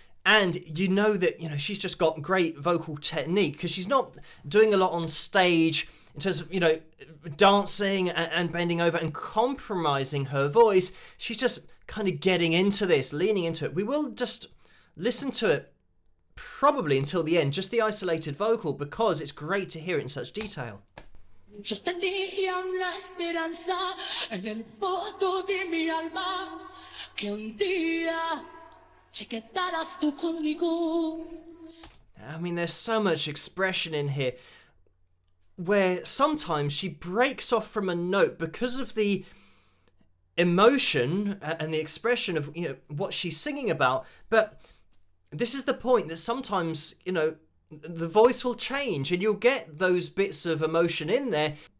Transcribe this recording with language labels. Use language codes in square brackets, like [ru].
[en] And you know that, you know, she's just got great vocal technique because she's not doing a lot on stage in terms of, you know, dancing and bending over and compromising her voice. She's just kind of getting into this, leaning into it. We will just listen to it probably until the end, just the isolated vocal, because it's great to hear it in such detail. [es] Yo tenía una esperanza en el fondo de mi alma que un día te quedaras tú conmigo. [en] I mean, there's so much expression in here where sometimes she breaks off from a note because of the emotion and the expression of, you know, what she's singing about. But this is the point that sometimes, you know, the voice will change and you'll get those bits of emotion in there.